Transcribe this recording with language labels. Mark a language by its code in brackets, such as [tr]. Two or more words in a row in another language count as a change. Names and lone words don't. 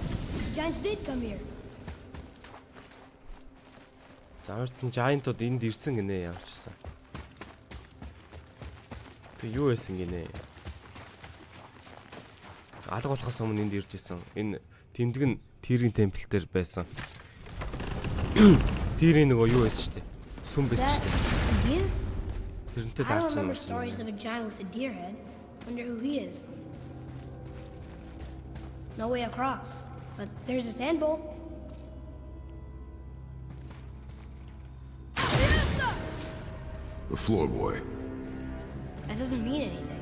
[en] The giants did come here. [mn] Зааварсан giant-ууд энд ирсэн гинэ явчихсан. Тэг юу байсан гинэ? Алга болохоос өмнө энд ирж исэн. Энэ тэмдэг нь Тирийн темпл дээр байсан. Тирийн нөгөө юу байсан шүү дээ. Сүм байсан шүү дээ. [en] Deer? [mn] Тэрнтэй [en] I [mn] таарч [en] remember stories of a giant with a deer head. Wonder who he is. No way across, but there's a sand bowl. The floor boy. That doesn't mean anything.